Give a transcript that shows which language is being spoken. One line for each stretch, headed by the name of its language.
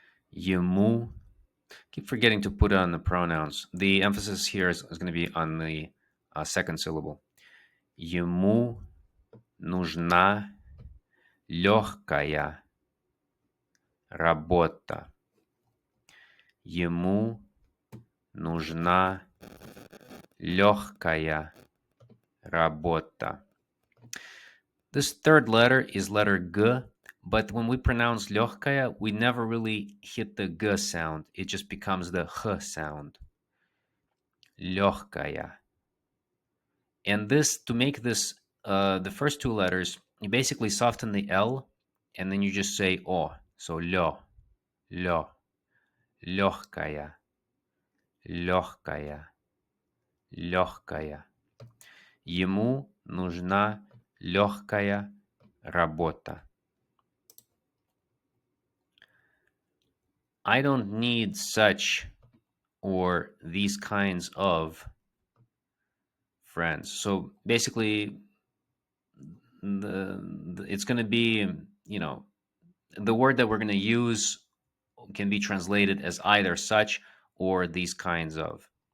Russian: Ему.
English: Keep forgetting to put on the pronouns. The emphasis here is going to be on the second syllable.
Russian: Ему нужна легкая работа. Ему нужна легкая работа.
English: This third letter is letter G, but when we pronounce легкая, we never really hit the G sound. It just becomes the H sound.
Russian: Легкая.
English: And this, to make this, the first two letters, you basically soften the L, and then you just say O.
Russian: So лё, легкая, легкая, легкая. Ему нужна легкая работа.
English: I don't need such or these kinds of friends. So basically, it's going to be, the word that we're going to use can be translated as either such or these kinds of.